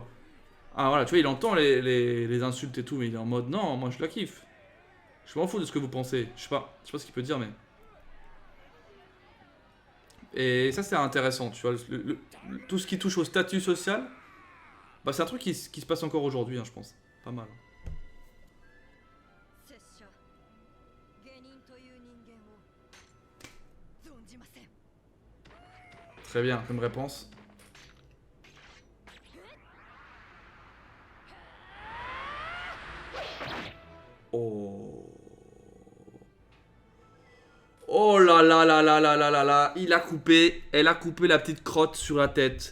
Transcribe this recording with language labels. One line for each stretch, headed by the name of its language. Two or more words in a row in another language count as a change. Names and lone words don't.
French: Ah, voilà, tu vois, il entend les insultes et tout, mais il est en mode non, moi je la kiffe. Je m'en fous de ce que vous pensez. Je sais pas ce qu'il peut dire, mais. Et ça, c'est intéressant, tu vois. Tout ce qui touche au statut social, bah, c'est un truc qui se passe encore aujourd'hui, hein, je pense. Pas mal.
Japanese: 拙者下人という人間を存じません。
French: Très bien, comme réponse. Oh. Oh là là là là là là là là. Elle a coupé la petite crotte sur la tête.